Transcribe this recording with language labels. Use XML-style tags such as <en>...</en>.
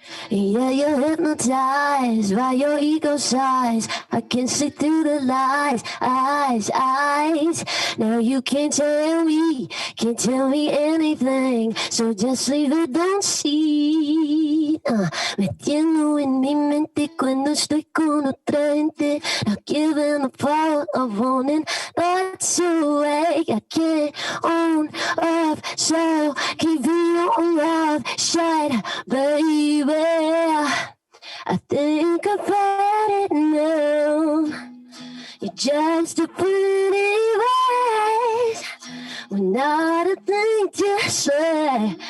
<en>Yeah, you're hypnotized by your ego size. I can see through the lies, eyes. Now you can't tell me anything. So just leave it, don't see.</en> <es>Metiendo en mi mente cuando estoy con otra gente.</es> <en>Not giving the power of owning thoughts away. I can't own up, so keep your mouth shut, baby. I think I've had it now. You're just a pretty face with not a thing to say.</en>